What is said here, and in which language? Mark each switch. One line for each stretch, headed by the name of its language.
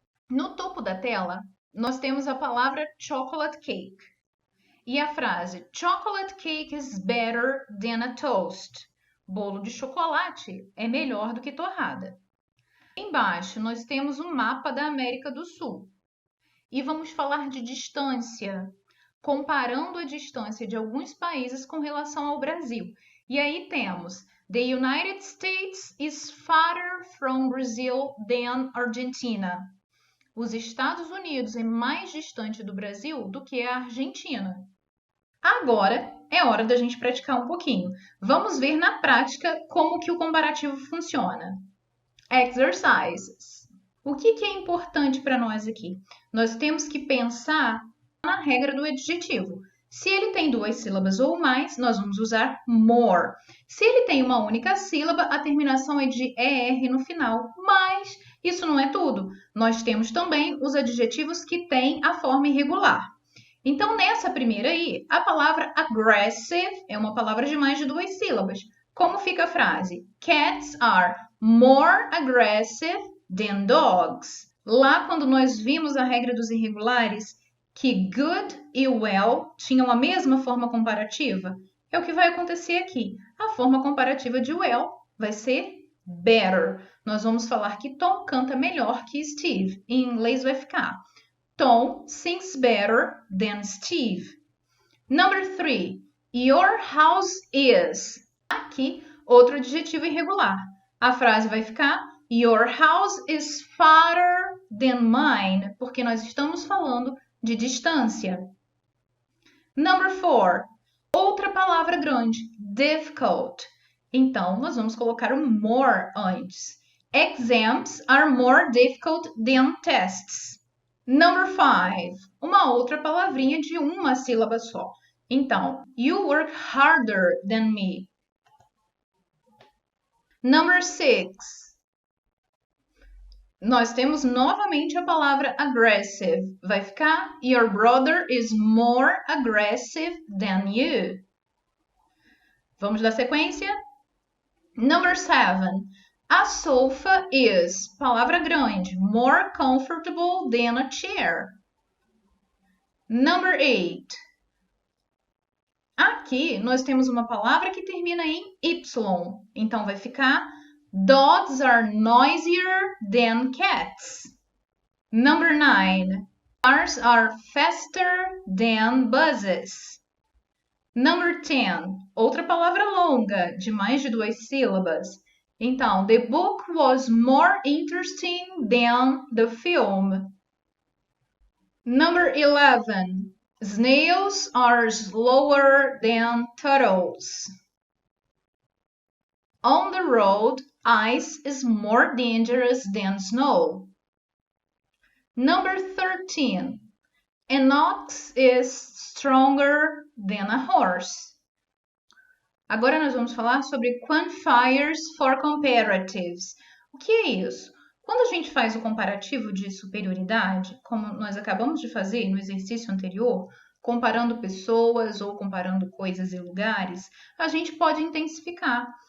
Portuguese: No topo da tela, nós temos a palavra
English: chocolate cake e a frase chocolate cake is better than a toast.
Portuguese: Bolo de chocolate é melhor do que torrada. Embaixo, nós temos um mapa da América do Sul e vamos falar de distância, comparando a distância de alguns países com relação ao Brasil. E aí temos
English: The United States is farther from Brazil than Argentina.
Portuguese: Os Estados Unidos é mais distante do Brasil do que a Argentina. Agora é hora da gente praticar um pouquinho. Vamos ver na prática como que o comparativo funciona. Exercises. O que é importante para nós aqui? Nós temos que pensar na regra do adjetivo. Se ele tem 2 sílabas ou mais, nós vamos usar more. Se ele tem uma única sílaba, a terminação é de ER no final. Mas isso não é tudo. Nós temos também os adjetivos que têm a forma irregular. Então, nessa primeira aí, a palavra aggressive é uma palavra de mais de 2 sílabas. Como fica a frase?
English: Cats are more aggressive than dogs.
Portuguese: Lá, quando nós vimos a regra dos irregulares, que good e well tinham a mesma forma comparativa, é o que vai acontecer aqui. A forma comparativa de well vai ser better. Nós vamos falar que Tom canta melhor que Steve. Em inglês vai ficar
English: Tom sings better than Steve. Number 3. Your house is.
Portuguese: Aqui, outro adjetivo irregular. A frase vai ficar
English: Your house is farther than mine,
Portuguese: porque nós estamos falando de distância.
English: Number 4.
Portuguese: Outra palavra grande, difficult. Então, nós vamos colocar o more antes.
English: Exams are more difficult than tests. Number 5.
Portuguese: Uma outra palavrinha de uma sílaba só. Então,
English: you work harder than me. Number 6.
Portuguese: Nós temos novamente a palavra aggressive. Vai ficar
English: Your brother is more aggressive than you.
Portuguese: Vamos dar sequência?
English: Number 7. A sofa is,
Portuguese: palavra grande,
English: more comfortable than a chair. Number 8.
Portuguese: Aqui nós temos uma palavra que termina em Y. Então vai ficar
English: Dogs are noisier than cats. Number 9. Cars are faster than buses. Number 10.
Portuguese: Outra palavra longa, de mais de 2 sílabas. Então,
English: the book was more interesting than the film. Number 11. Snails are slower than turtles. On the road, ice is more dangerous than snow. Number 13. An ox is stronger than a horse.
Portuguese: Agora nós vamos falar sobre quantifiers for comparatives. O que é isso? Quando a gente faz o comparativo de superioridade, como nós acabamos de fazer no exercício anterior, comparando pessoas ou comparando coisas e lugares, a gente pode intensificar.